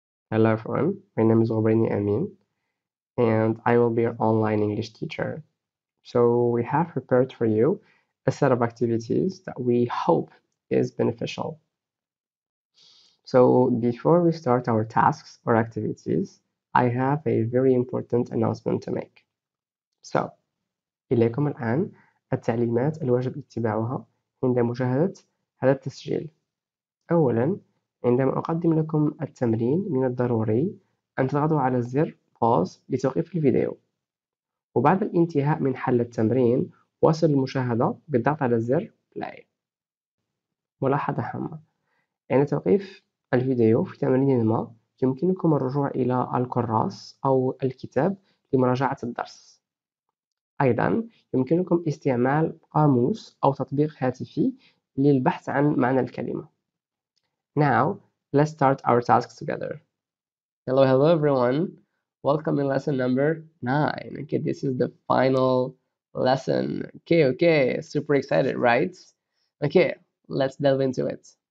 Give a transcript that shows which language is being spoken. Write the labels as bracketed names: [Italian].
[English] Hello everyone, my name is Amin and I will be your online English teacher. So we have prepared for you a set of activities that we hope is beneficial. So before we start our tasks or activities, I have a very important announcement to make. [Arabic] So إليكم الآن التعليمات الواجب اتباعها عند مشاهدة هذا التسجيل. أولا، عندما أقدم لكم التمرين من الضروري أن تضغطوا على زر pause لتوقيف الفيديو، وبعد الانتهاء من حل التمرين واصل المشاهدة بالضغط على زر play. ملاحظة هامة: عند توقيف الفيديو في تمرين ما يمكنكم الرجوع إلى الكراس أو الكتاب لمراجعة الدرس. أيضا يمكنكم استعمال قاموس أو تطبيق هاتفي للبحث عن معنى الكلمة. [English] Now, let's start our tasks together. Hello everyone. Welcome in lesson number 9. Okay, this is the final lesson. Okay, super excited, right? Okay, let's delve into it.